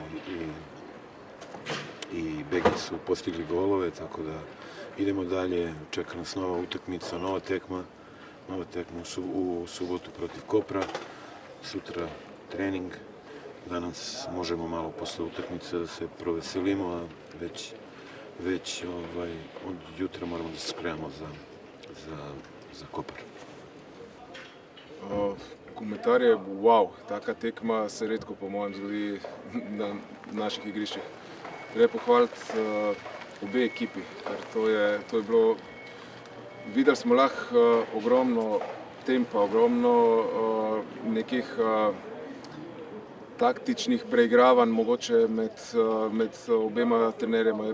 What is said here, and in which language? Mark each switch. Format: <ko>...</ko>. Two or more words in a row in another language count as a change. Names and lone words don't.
<sr>i Begić su postigli golove, tako da idemo dalje, čeka nas nova utakmica, nova tekma u subotu protiv Kopra, sutra trening, danas možemo malo posle utakmice da se proveselimo, a već od jutra moramo da se spremamo za Kopar.</sr> <sl>Komentar je wow, taka tekma se redko po mojem zgodi na naših igriščih. Treba pohvaliti obe ekipi, ker to je bilo, videli smo lahko ogromno tempa, ogromno nekih taktičnih preigravanj mogoče med obema trenerjema.</sl>